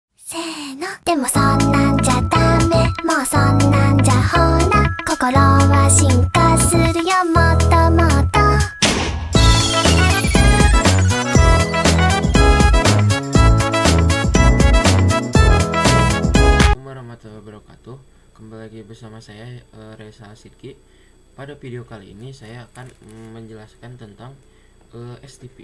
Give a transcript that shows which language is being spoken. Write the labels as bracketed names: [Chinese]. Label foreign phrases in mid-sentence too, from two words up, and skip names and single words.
[Japanese] せーのでもそんなんじゃダメもうそんなんじゃほら心は進化するよもっともっと [Arabic] ورحمة الله وبركاته. [Indonesian] Kembali lagi bersama saya Reza Sidki. Pada video kali ini saya akan menjelaskan tentang STP.